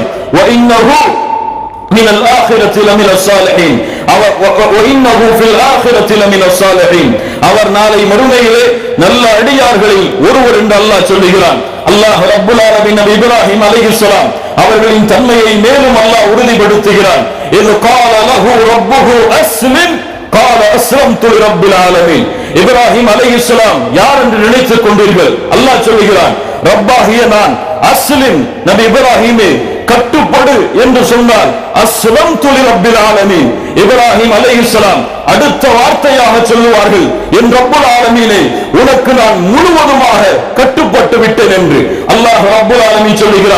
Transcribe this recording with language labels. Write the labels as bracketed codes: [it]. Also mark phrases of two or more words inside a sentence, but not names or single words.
[ar] وإنه من الآخرة لمن الصالحين، وإنه في الآخرة لمن الصالحين, [ta] அவர் நாளை மறுமையிலே நல்ல அடியார்களில் ஒருவர் என்று அல்லாஹ் சொல்லுகிறான். அல்லாஹ் [ar] رب العالمين [ta] நபி இப்ராஹிம் அலைஹிஸ்ஸலாம் அவர்களின் தன்மையை மேலும் அல்லாஹ் உறுதிப்படுத்துகிறான். [ar] இது قال له ربه اسلم قال اسلمت لرب العالمين. [ta] இப்ராஹிம் அலைஹிஸ்ஸலாம் யார் என்று நினைத்துக் கொண்டீர்கள்? அல்லாஹ் சொல்லுகிறான், ரப்பாகிய நான், அஸ்லிம், நபி இப்ராஹிமே கட்டுப்படு என்று சொன்னார். [ar] أسلمت لرب العالمين. [ta] இப்ராஹிம் அலைஹிஸ்ஸலாம் அடுத்த வார்த்தையாக சொல்லுவார்கள், என் [ar] رب العالمين [ta] உனக்கு நான் முழுவதுமாக கட்டுப்பட்டு விட்டேன் என்று அல்லாஹ் [ar] رب العالمين [ta] சொல்லுகிறான்.